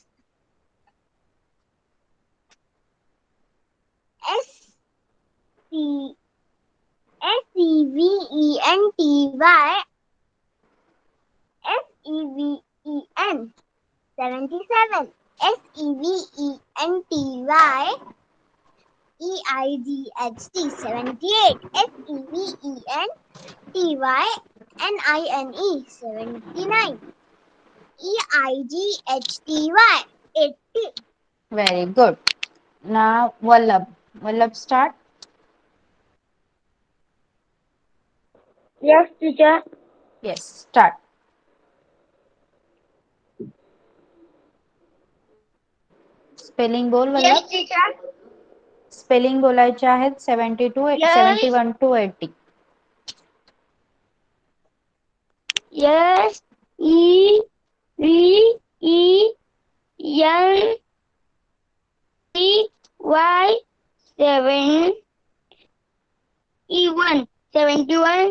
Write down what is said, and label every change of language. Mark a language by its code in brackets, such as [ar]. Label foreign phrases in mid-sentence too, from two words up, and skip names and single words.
[en] S C SEVENTY 77. SEVENTY 78. SEVENTYNINE 79. EIGHTY 80. Very good. Now, Vallabh. Vallabh, start. Yes, teacher. Yes, start. [mr] स्पेलिंग बोल [en] Yes, वल्लभ. teacher. [mr] स्पेलिंग बोलायचे आहेत 72 [en] Yes. 71 to 80. Yes. EVENTY 7E1 71.